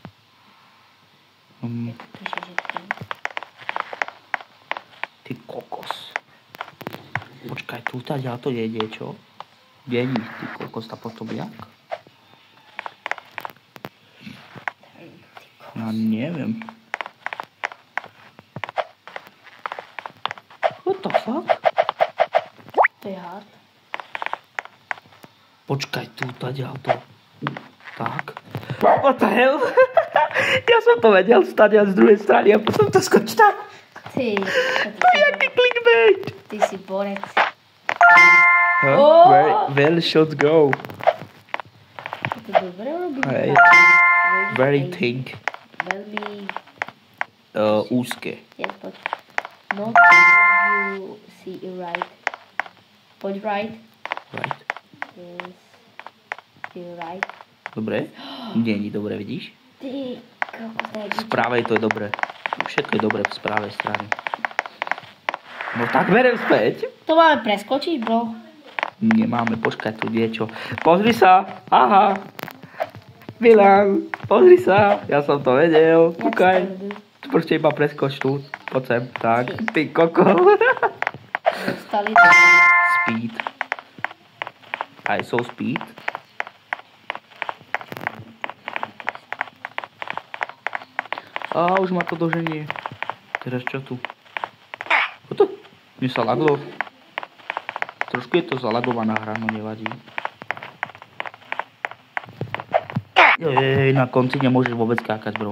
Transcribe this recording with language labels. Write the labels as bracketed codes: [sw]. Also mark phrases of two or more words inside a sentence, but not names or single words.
[sk] Píše, že Ty kokos. Počkaj, tu ďalej to je niečo. [cs] Není, ty kokos, a potom jak? [sk] Ja neviem. [en] What the fuck? [sk] To je hard. Počkaj, tu ďalej to. Tak. [en] What the hell? [sk] Ja som to vedel stať z druhej strany a potom to skočí tam. Ty. To je jaký clickbait. Ty si borec. [en] Where should go? [sk] To dobre robí. Hej. [en] Very thick. [sk] Veľmi... Úzke. [en] Yes, but not you see it right. [sk] Poď right. [en] Right. Yes. See right. [sk] Dobre? Nie dobre, vidíš? Ty, kokos, Z pravej to je dobre. Všetko je dobre z pravej strany. No tak berem späť. To máme preskočiť, bro. Nemáme, počkať tu niečo. Pozri sa. Aha. Milan, pozri sa. Ja som to vedel. Kúkaj. Proste iba preskoč tu. Poď sem. Tak. Ty koko. Dostali. [en] Speed. I saw speed. [sk] Už ma to doženie. Teraz čo tu? Toto? Mne sa laglo. Trošku je to zalagovaná hra, no nevadí. Na konci nemôžeš vôbec skákať, bro.